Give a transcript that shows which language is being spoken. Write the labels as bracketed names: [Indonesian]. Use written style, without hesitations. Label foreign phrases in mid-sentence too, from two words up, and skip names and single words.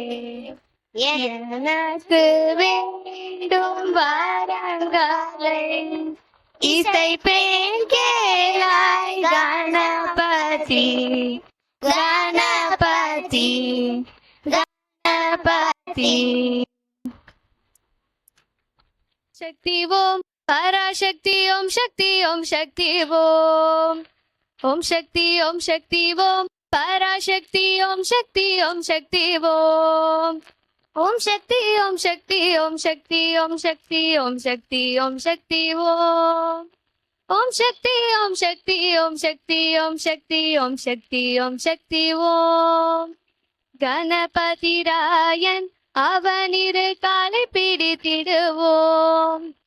[Tamil] எனக்கு வேண்டும் வரங்களை இசை பேராய் கணபதி கணபதி கணபதி. [Sanskrit] शक्ति ओम पराशक्ति ओम शक्ति ओम शक्ति ओम शक्ति ओम शक्ति ओम पराशक्ति ओम शक्ति ओम शक्ति [Tamil] ஓம் சக்தி ஓம் சக்தி ஓம் சக்தி ஓம் சக்தி ஓம் சக்தி ஓம் சக்தி ஓம் ஓம் சக்தி ஓம் சக்தி ஓம் சக்தி ஓம் சக்தி ஓம் சக்தி ஓம் சக்தி ஓம் கணபதிராயன் அவனிரு காலை பிடித்திடுவோம்.